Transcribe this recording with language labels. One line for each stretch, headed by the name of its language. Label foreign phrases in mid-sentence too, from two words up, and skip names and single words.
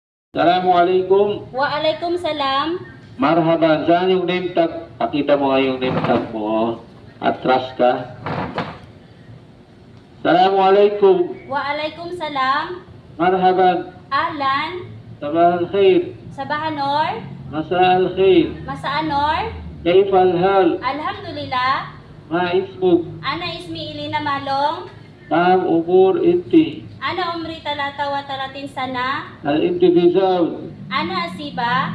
Arabic: Assalamualaikum. Waalaikumsalam. Marhaban.
Filipino: Saan yung
English: name tag?
Filipino: Pakita mo nga yung
English: name tag
Filipino: mo. Atras ka.
Arabic: Assalamualaikum. Waalaikumsalam. Marhaban. Ahlan. صباح الخير. Sabahanor. مساء الخير. Masaanor. كيف الحال? Alhamdulillah. ما اسمك? Ana ismi Ilina Malong. كم عمر إنتي? أنا عمري ثلاثة وثلاثين سنة. هل إنتي في زوج? أنا عازبة.